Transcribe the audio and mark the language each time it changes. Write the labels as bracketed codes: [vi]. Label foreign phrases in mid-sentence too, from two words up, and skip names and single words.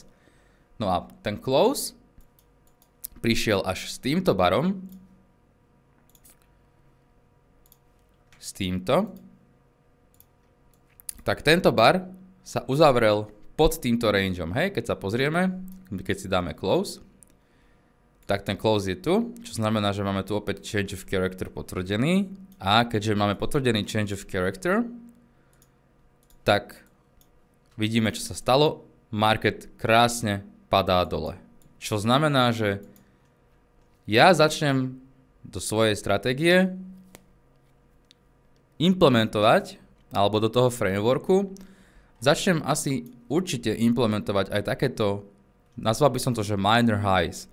[sk] No a ten close prišiel až s týmto barom, s týmto, tak tento bar sa uzavrel pod týmto rangeom. Hej, keď sa pozrieme, keď si dáme close, tak ten close je tu, čo znamená, že máme tu opäť [en] change of character [sk] potvrdený. A keďže máme potvrdený [en] change of character, [sk] tak vidíme, čo sa stalo. Market krásne padá dole. Čo znamená, že ja začnem do svojej stratégie, implementovať, alebo do toho frameworku, začnem asi určite implementovať aj takéto, nazval by som to, že [en] minor highs.